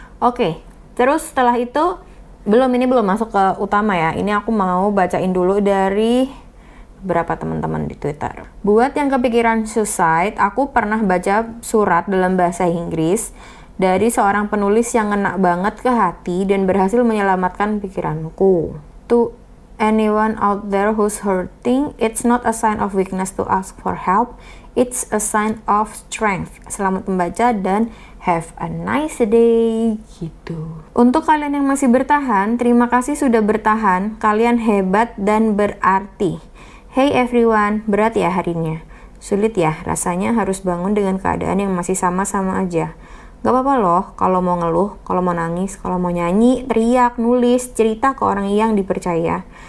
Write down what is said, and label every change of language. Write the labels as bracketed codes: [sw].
[id] Oke, terus setelah itu belum masuk ke utama ya. Ini aku mau bacain dulu dari berapa teman-teman di Twitter. Buat yang kepikiran suicide, aku pernah baca surat dalam bahasa Inggris dari seorang penulis yang ngena banget ke hati dan berhasil menyelamatkan pikiranku. [en] To anyone out there who's hurting, it's not a sign of weakness to ask for help, it's a sign of strength. [id] Selamat membaca dan [en] have a nice day. [id] Gitu. Untuk kalian yang masih bertahan, terima kasih sudah bertahan. Kalian hebat dan berarti. [en] Hey everyone, [id] berat ya harinya? Sulit ya, rasanya harus bangun dengan keadaan yang masih sama-sama aja. Gak apa-apa loh, kalau mau ngeluh, kalau mau nangis, kalau mau nyanyi, teriak, nulis, cerita ke orang yang dipercaya.